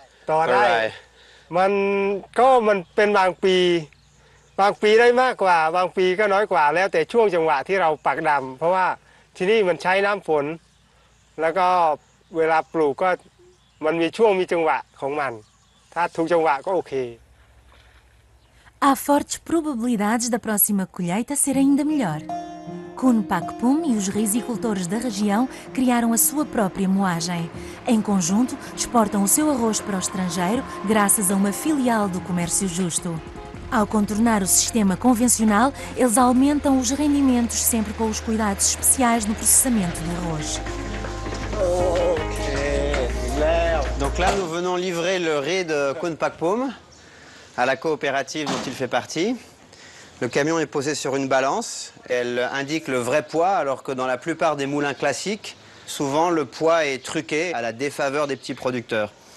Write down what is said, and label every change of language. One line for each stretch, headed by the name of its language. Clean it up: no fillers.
Thai: ต่อไร่มันเป็นบางปีได้มากกว่าบางปีก็น้อยกว่าแล้วแต่ช่วงจังหวะที่เราปักดำเพราะว่าที่นี่มันใช้น้ำฝนแล้วก็เวลาปลูกก็มันมีช่วงมีจังหวะของมันถ้าถูกจังหวะก็โอเค
Portuguese: Há fortes probabilidades da próxima colheita ser ainda melhor. Kunpakpum e os rizicultores da região criaram a sua própria moagem. Em conjunto, exportam o seu arroz para o estrangeiro graças a uma filial do comércio justo. Ao contornar o sistema convencional, eles aumentam os rendimentos sempre com os cuidados especiais no processamento do arroz.
French: Donc là, nous venons livrer le riz de Kunpakpum à la coopérative dont il fait partie. Le camion est posé sur une balance. Elle indique le vrai poids, alors que dans la plupart des moulins classiques, souvent le poids est truqué à la défaveur des petits producteurs.